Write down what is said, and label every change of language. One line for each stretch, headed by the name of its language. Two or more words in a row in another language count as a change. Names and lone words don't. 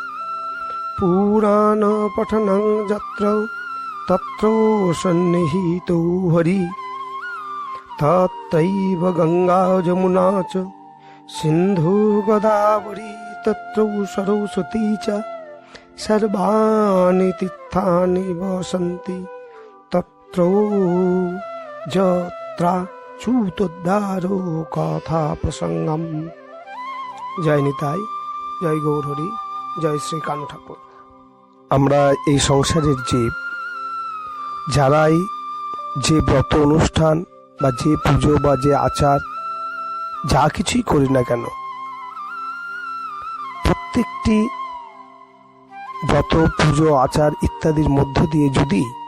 Sanskrit: पुराणपठनं यत्र तत्र सन्निहितो हरि तत्रैव गंगा जमुना च सिन्धु गोदावरी तत्र सरस्वती च सर्वाणि तीर्थानि वसन्ति तत्र यत्राच्युतोद्धारो कथा प्रसंगम। जय निताई, जय गौरहरि, जय श्री कानु ठाकुर।
Bangla: আমরা এই সংসারের জীব, যারাই যে ব্রত অনুষ্ঠান বা যে পুজো বা যে আচার যা কিছুই করি না কেন, প্রত্যেকটি ব্রত পুজো আচার ইত্যাদির মধ্য দিয়ে যদি